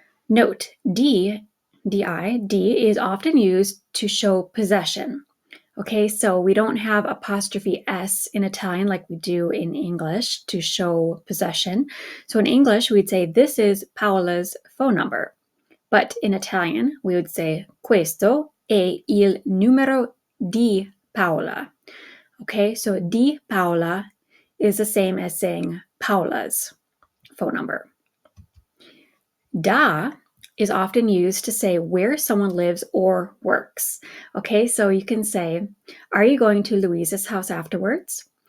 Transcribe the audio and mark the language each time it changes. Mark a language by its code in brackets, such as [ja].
[en] Note, di is often used to show possession. Okay, so we don't have apostrophe S in Italian like we do in English to show possession. So in English, we'd say, this is Paola's phone number. But in Italian, we would say, [it] questo è il numero di Paola. [en] Okay, so di Paola is the same as saying Paola's phone number. Da is often used to say where someone lives or works. Okay, so you can say, are you going to Louisa's house afterwards?